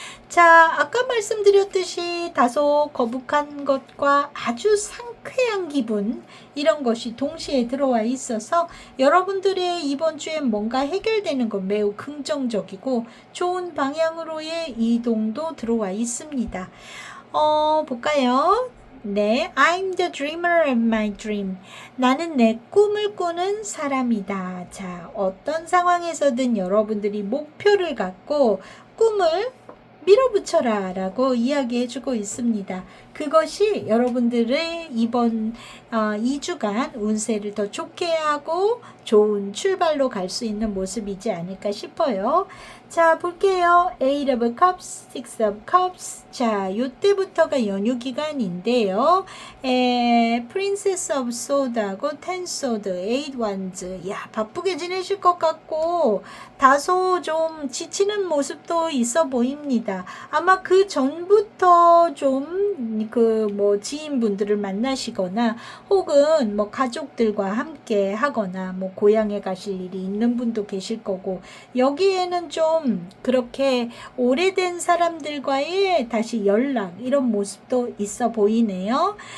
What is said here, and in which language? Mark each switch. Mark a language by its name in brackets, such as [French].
[Korean] 자, 아까 말씀드렸듯이 다소 거북한 것과 아주 상쾌한 기분, 이런 것이 동시에 들어와 있어서 여러분들의 이번 주엔 뭔가 해결되는 건 매우 긍정적이고 좋은 방향으로의 이동도 들어와 있습니다. 볼까요? [English] 네, I'm the dreamer of my dream. [Korean] 나는 내 꿈을 꾸는 사람이다. 자, 어떤 상황에서든 여러분들이 목표를 갖고 꿈을 밀어붙여라 라고 이야기해주고 있습니다. 그것이 여러분들의 이번 2주간 운세를 더 좋게 하고 좋은 출발로 갈 수 있는 모습이지 않을까 싶어요. 자, 볼게요. [English] Eight of Cups, Six of Cups. [Korean] 자, 요때부터가 연휴 기간인데요. [English] Princess of Sword하고 Ten Sword, Eight Wands. [Korean] 야, 바쁘게 지내실 것 같고 다소 좀 지치는 모습도 있어 보입니다. 아마 그 전부터 좀 지인분들을 만나시거나 혹은 가족들과 함께 하거나 고향에 가실 일이 있는 분도 계실 거고, 여기에는 좀 그렇게 오래된 사람들과의 다시 연락 이런 모습도 있어 보이네요.